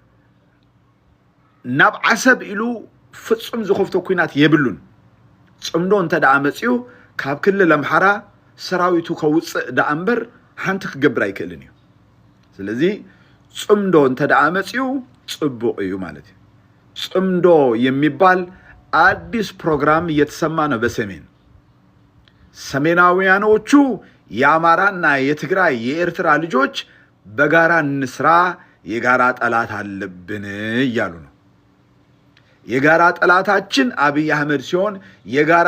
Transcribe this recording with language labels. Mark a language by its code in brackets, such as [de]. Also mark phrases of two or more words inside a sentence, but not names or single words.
[ti] ናብ ዓሰብ ኢሉ ፍጹም ዝኸፍቶ ኩናት የብሉን ጽምዶ እንተደኣ መጺኡ ካብ ክልል አምሓራ ሰራዊቱ ከውፅእ ደኣ እምበር ሓንቲ ክገብር ኣይክእልን እዩ ስለዚ ጽምዶ እንተደኣ መጺኡ ጽቡቕ እዩ ማለት እዩ ጽምዶ [am] የሚባል አዲስ ፕሮግራም እየተሰማ ነው በሰሜን ሰሜናውያኖቹ የአማራና የትግራይ የኤርትራ ልጆች በጋራ እንስራ የጋራ ጠላት አለብን እያሉ ነው የጋራ ጠላታችን አብይ አህመድ ሲሆን የጋራ